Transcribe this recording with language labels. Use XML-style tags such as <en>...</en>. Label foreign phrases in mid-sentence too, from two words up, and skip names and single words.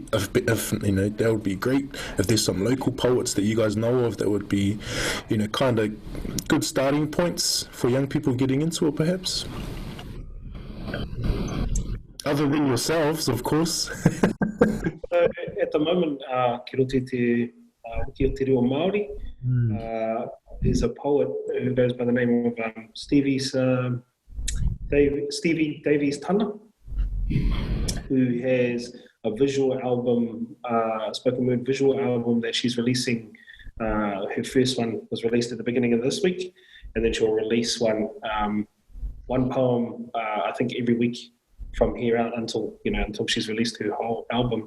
<en>If that would be great if there's some local poets that you guys know of that would be kind of good starting points for young people getting into it, perhaps. Other than yourselves, of course. At the moment,</en> <mi>ki rote te reo Māori,</mi> <en>is a poet who goes by the name of Stevie Davies Tana, who has a visual album, spoken word visual album that she's releasing. Her first one was released at the beginning of this week, and then she'll release one poem, I think every week from here out until she's released her whole album.</en>